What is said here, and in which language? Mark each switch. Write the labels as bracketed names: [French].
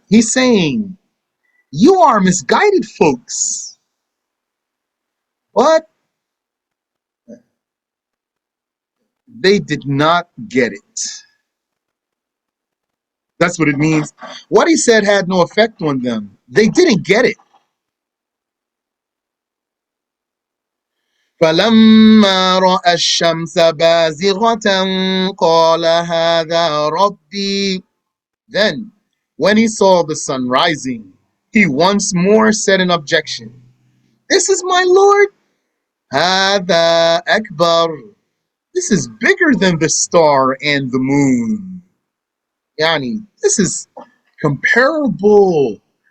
[English] He's saying, "You are misguided folks." But they did not get it. That's what it means. What he said had no effect on them. They didn't get it. [Arabic] فلما رأى الشمس بازغة قال هذا ربي. [English] Then, when he saw the sun rising, he once more said in objection, "This is my Lord. [Arabic] هذا أكبر. [English] This is bigger than the star and the moon." Yani, this is comparable.